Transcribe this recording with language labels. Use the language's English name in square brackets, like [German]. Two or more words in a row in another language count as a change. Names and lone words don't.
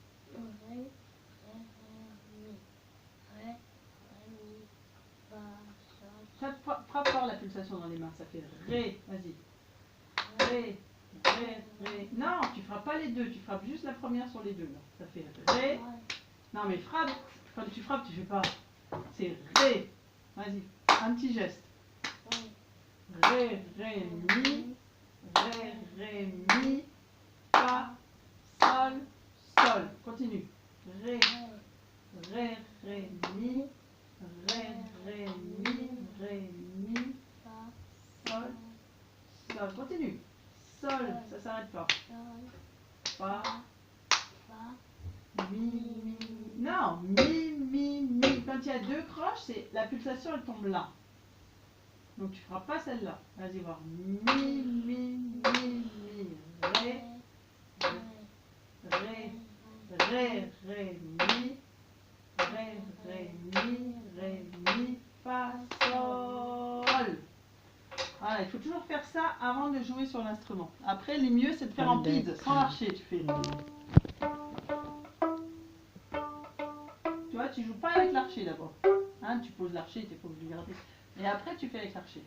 [French] Frappe fort la pulsation dans les mains. Ça fait ré. Vas-y. Ré. Ré. Ré. Non, tu frappes pas les deux. Tu frappes juste la première sur les deux. Là. Ça fait ré. Non, mais frappe. Quand tu frappes, tu fais pas. C'est ré. Vas-y. Un petit geste. Ré, ré, mi. Ré, ré, mi. Fa, sol, sol. Continue. Ré, ré, ré, mi. Ré, ré, mi. Ré, mi. Sol, sol. Continue. Sol, ça s'arrête pas. Fa, mi, mi. Non, mi, mi, mi. Quand il y a deux croches, c'est la pulsation elle tombe là. Donc tu feras pas celle-là. Vas-y voir. Mi, mi, mi, mi. Ré, ré, ré, ré, mi. Ré, ré, mi, ré, mi, fa, sol. Voilà, il faut toujours faire ça avant de jouer sur l'instrument. Après, le mieux c'est de faire en pide, sans l'archer. Tu fais. Tu vois, tu joues pas avec l'archer d'abord. Hein, tu poses l'archer, il faut que je le garde. Et après, tu fais avec l'archer.